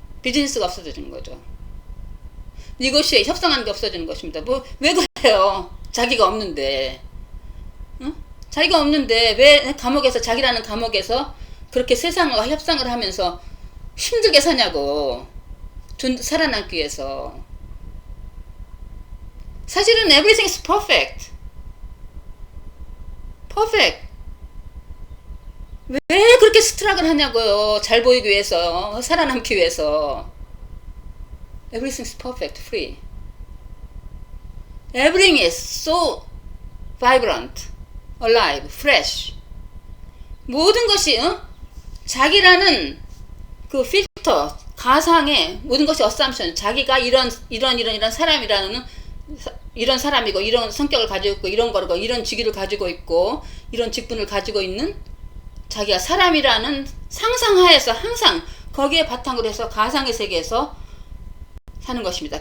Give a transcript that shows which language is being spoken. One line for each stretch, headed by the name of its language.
Korean: 비즈니스가 없어지는 거죠. 니고시에 협상하는 게 없어지는 것입니다. 왜 그래요? 자기가 없는데. 응? 자기가 없는데 왜 감옥에서 자기라는 감옥에서 그렇게 세상과 협상을 하면서 힘들게 사냐고. 살아남기 위해서. 사실은
English: everything is perfect. perfect.
Korean: 왜 그렇게 스트럭을 하냐고요. 잘 보이기 위해서, 살아남기 위해서.
English: Everything is perfect, free. Everything is so vibrant, alive, fresh.
Korean: 모든 것이 자기라는 그 필터, 가상의 모든 것이 assumption. 자기가 이런 사람이라는 이런 사람이고 이런 성격을 가지고 있고 이런 거고 이런 직위를 가지고 있고 이런 직분을 가지고 있는 자기가 사람이라는 상상하에서 항상 거기에 바탕으로 해서 가상의 세계에서 사는 것입니다.